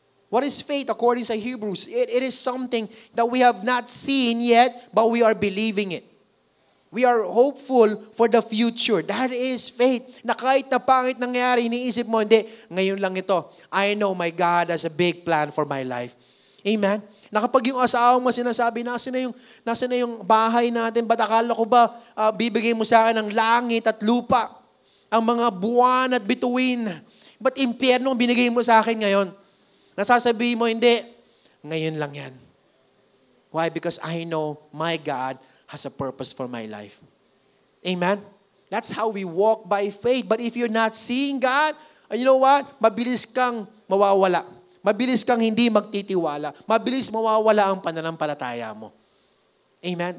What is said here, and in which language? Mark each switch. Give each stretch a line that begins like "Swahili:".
English: What is faith according to Hebrews? It is something that we have not seen yet, but we are believing it. We are hopeful for the future. That is faith.
Filipino: Na kahit na pangit nangyari, iniisip mo, hindi, ngayon lang ito.
English: I know my God has a big plan for my life. Amen?
Filipino: Na kapag yung asawa mo sinasabi, nasa na yung bahay natin, ba't akala ko ba bibigay mo sa akin ng langit at lupa, ang mga buwan at bituin, ba't impyerno binigay mo sa akin ngayon? Nasasabihin mo, hindi, ngayon lang yan.
English: Why? Because I know my God has a purpose for my life. Amen? That's how we walk by faith. But if you're not seeing God, you know what?
Filipino: Mabilis kang mawawala. Mabilis kang hindi magtitiwala. Mabilis mawawala ang pananampalataya mo. Amen?